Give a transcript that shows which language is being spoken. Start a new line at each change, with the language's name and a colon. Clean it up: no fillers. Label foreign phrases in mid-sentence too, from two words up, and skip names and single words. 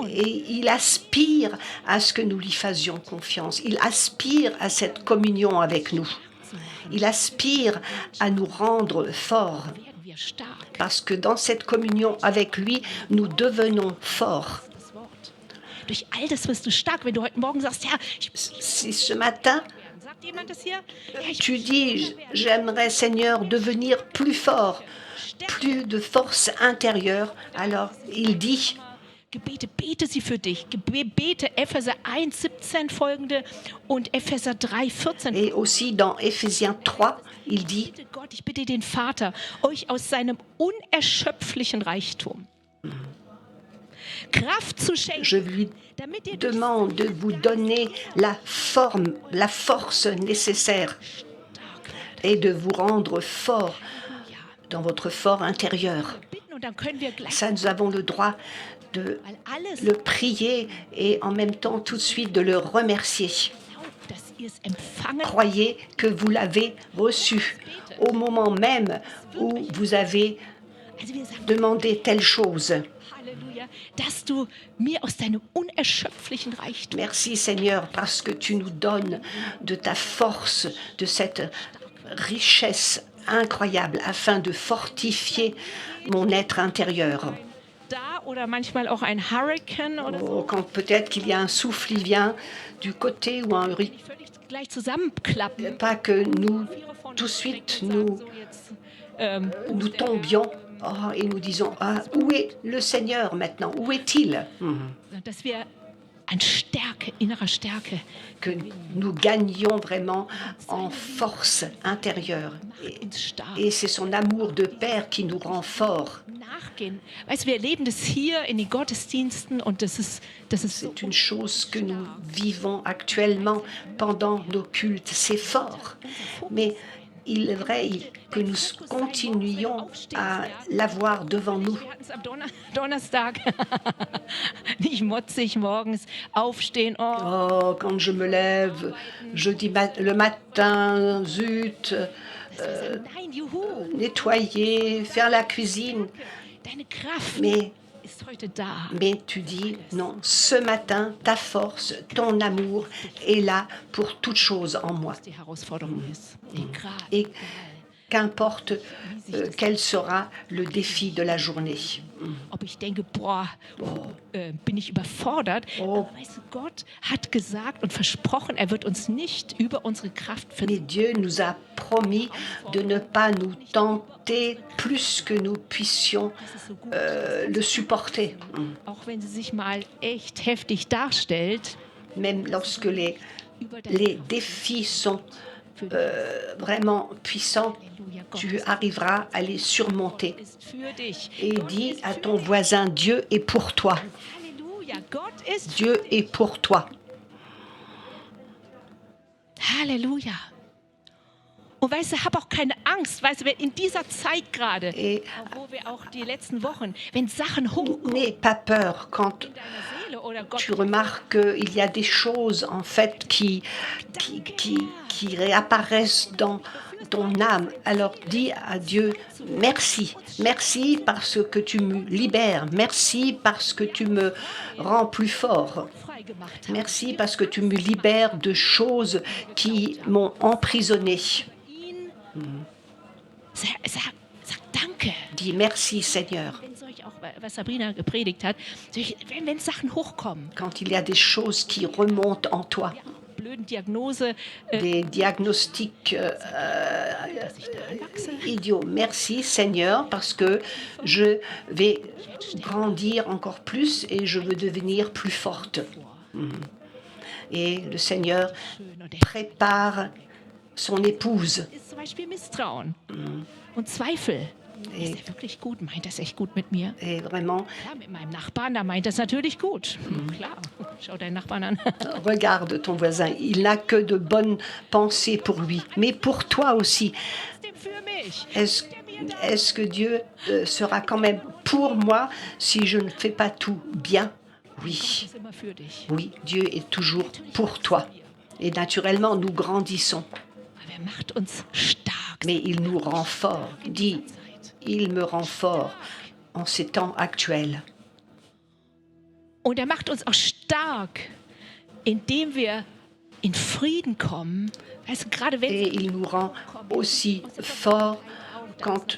French: Et il aspire à ce que nous lui faisions confiance. Il aspire à cette communion avec nous. Il aspire à nous rendre forts.
German: Werden wir stark.
French: Parce que dans cette communion avec lui, nous devenons forts.
German: Das Wort. Durch all das wirst du stark, wenn du heute Morgen sagst, ja,
French: Si ce matin,
German: sagt jemand das hier? Ja, ich
French: tu dis, j'aimerais Seigneur devenir plus fort, plus de force intérieure, alors il dit,
German: Gebete, bete sie für dich. Bete Epheser 1,17 folgende und Epheser 3,14.
French: et aussi dans Éphésiens 3, il dit,
German: Bitte Gott, ich bitte den Vater, euch aus seinem unerschöpflichen Reichtum Kraft zu schenken,
French: je lui
German: damit ihr durch
French: demande de vous donner la force nécessaire et de vous rendre fort dans votre fort intérieur.
German: bitten und dann können wir gleich,
French: Ça, nous avons le droit de
German: weil alles
French: le prier et en même temps tout de suite de le remercier.
German: glaubt, dass ihr es empfangen
French: Croyez que vous l'avez reçu au moment même où vous avez
German: Also wir sagen
French: demandé telle chose.
German: Halleluja, dir, dass du mir aus deinem unerschöpflichen Reichtum
French: Merci Seigneur parce que tu nous donnes de ta force, de cette richesse incroyable afin de fortifier mon être intérieur.
German: da oder manchmal auch ein Hurricane oder so,
French: Oh, quand peut-être qu'il y a un souffle qui vient du côté ou un
German: die völlig gleich zusammenklappen.
French: pas que nous
German: Viele von
French: tout de
German: uns
French: suite
German: denken,
French: nous,
German: sagen so jetzt,
French: nous
German: wo ist der
French: tombions et nous disons où est le Seigneur maintenant? Où est-il?
German: Herr? Dass wir an Stärke, innerer Stärke
French: Que nous gagnions vraiment en force intérieure.
German: macht uns stark.
French: Et c'est son amour de Père qui nous rend forts.
German: Nachgehen. Weißt du, wir erleben das hier in den Gottesdiensten und das ist so
French: C'est une chose que nous vivons actuellement pendant nos cultes. C'est fort. Mais il est vrai que nous continuions à l'avoir devant nous.
German: Wir hatten es am Donnerstag. Nicht motzig morgens aufstehen. Oh,
French: Oh, quand je me lève, le matin, zut,
German: nein, juhu.
French: nettoyer, faire la cuisine.
German: Deine Kraft
French: Mais
German: ist heute da.
French: tu dis, non, ce matin, ta force, ton amour est là pour toute chose en moi.
German: Die Herausforderung ist. Egal.
French: Et qu'importe quel sera le défi de la journée.
German: Ob ich denke, boah, bin ich überfordert. Oh. Aber weißt du, Gott hat gesagt und versprochen, er wird uns nicht über unsere Kraft
French: Mais
German: verlieren.
French: Dieu nous a promis de ne pas nous tenter plus que nous puissions le supporter.
German: Auch wenn sie sich mal echt heftig darstellt.
French: Même lorsque les
German: Über dein
French: les défis sont vraiment puissants,
German: Halleluja, Gott
French: tu arriveras à les surmonter.
German: ist für dich.
French: Et
German: Gott
French: dis
German: ist
French: à
German: für
French: ton
German: dich.
French: voisin, Dieu est pour toi.
German: Halleluja, Gott ist für
French: Dieu est pour toi.
German: Halleluja. Und weißt du, hab auch keine Angst, weißt du, wenn in dieser Zeit gerade,
French: Et
German: wo wir auch die letzten Wochen, wenn Sachen hochkommen
French: n'aie pas peur quand
German: in deiner Seele oder Gott
French: tu remarques qu'il y a des choses en fait qui réapparaissent dans ton âme. Alors dis à Dieu merci. Merci parce que tu me libères. Merci parce que tu me rends plus fort.
German: freigemacht hat.
French: Merci parce que tu me libères de choses qui m'ont emprisonné.
German: Ihn, sag Danke.
French: Dis merci Seigneur.
German: Wenn solch auch, was Sabrina gepredigt hat, wenn Sachen hochkommen,
French: Quand il y a des choses qui remontent en toi,
German: ja, blöden Diagnose,
French: des diagnostics
German: dass ich daran wachse.
French: idiots. Merci Seigneur parce que je vais grandir encore plus et je veux devenir plus forte. Et le Seigneur
German: Schön. Und er
French: prépare son épouse.
German: ist zum Beispiel Misstrauen und Zweifel. Ist er wirklich gut? Meint das echt gut mit mir?
French: Et vraiment,
German: Klar, mit meinem Nachbarn, da meint das natürlich gut. Klar, schau deinen Nachbarn an.
French: regarde ton voisin, il n'a que de bonnes pensées pour lui, mais pour toi aussi.
German: Trotzdem für mich.
French: Est-ce que Dieu sera quand même pour moi si je ne fais pas tout bien? Oui,
German: Ist immer für dich.
French: oui, Dieu est toujours pour toi. Et naturellement, nous grandissons,
German: Aber er macht uns stark.
French: mais il nous rend forts. Dis, il me rend fort en ces temps actuels.
German: Und er macht uns auch stark, indem wir in Frieden kommen. Weißt du, gerade wenn
French: Et il nous rend aussi forts quand